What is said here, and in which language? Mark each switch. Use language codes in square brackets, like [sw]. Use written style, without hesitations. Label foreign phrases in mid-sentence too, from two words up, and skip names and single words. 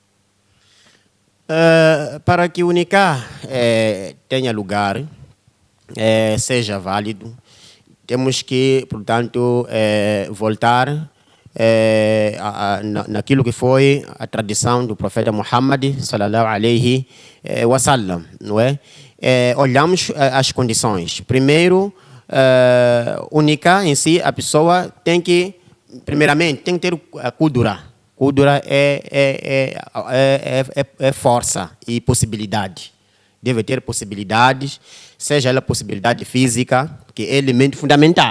[pt] Para que o nikah tenha lugar, seja válido, temos que, portanto, voltar naquilo que foi a tradição do profeta Muhammad [ar] صلى الله عليه وسلم, [pt] não é? Olhamos as condições. Primeiro, o nikah em si, a pessoa tem que, primeiramente, tem que ter a kudura. Kudura é força e possibilidade. Deve ter possibilidades, seja ela possibilidade física, que é elemento fundamental.